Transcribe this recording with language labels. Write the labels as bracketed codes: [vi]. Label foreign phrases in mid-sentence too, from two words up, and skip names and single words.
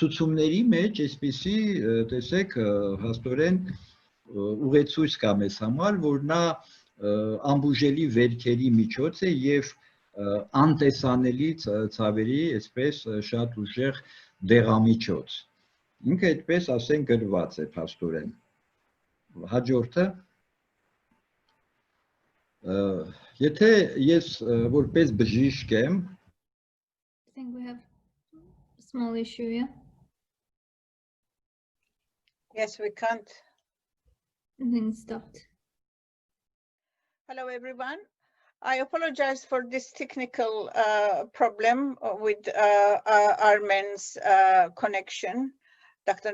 [hy] ցուցումների մեջ այսպիսի, տեսեք, փաստորեն ուղեցույց կա մեզ համար, որ նա անբուժելի վերքերի միջոց է եւ անտեսանելի ցավերի, այսպես շատ ուժեղ դեղամիջոց։ Ինքը այդպես ասենք գրված է փաստորեն։ Հաջորդը եթե ես որպես բժիշկ եմ, [en] I think we have a small issue, yeah? Yes, we can't. I think it stopped. Hello, everyone. I apologize for this technical problem with Armen's connection, Dr.